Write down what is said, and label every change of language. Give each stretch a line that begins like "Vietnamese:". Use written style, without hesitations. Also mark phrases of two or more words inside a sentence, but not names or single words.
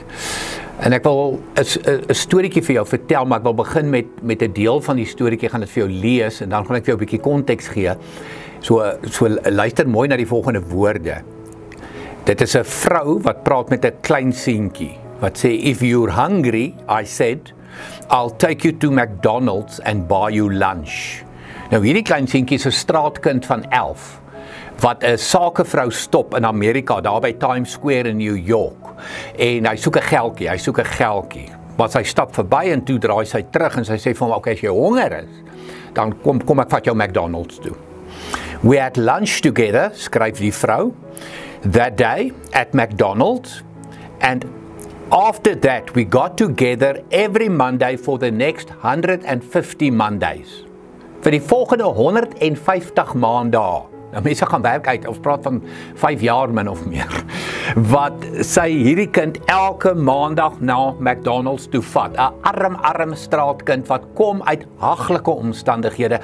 Afrikaans: En ek wil 'n storieetjie vir jou vertel, maar ek wil begin met 'n deel van die storieetjie, gaan dit vir jou lees, en dan gaan ek vir jou 'n bietjie konteks gee. So luister mooi na die volgende woorde. Dit is 'n vrou wat praat met 'n klein seentjie, wat sê,
English: "If you're hungry," I said, "I'll take you to McDonald's and buy you lunch."
Afrikaans: Nou hierdie klein seentjie is 'n straatkind van 11, wat 'n sakevrou stop in Amerika, daar by Times Square in New York, en hy soek 'n geldjie, maar sy stap verby en toe draai sy terug en sy sê vir hom, "Okay, as jy honger is, dan kom ek vat jou McDonald's toe."
English: "We had lunch together,"
Afrikaans: skryf die vrou,
English: "that day at McDonald's, and after that, we got together every Monday for the next 150 Mondays.
Afrikaans: Vir die volgende 150 maande. Nou mense gaan werk uit, ons praat van 5 jaar min of meer, wat sy hierdie kind elke maandag na McDonald's toe vat. 'n arm straatkind wat kom uit haglike omstandighede.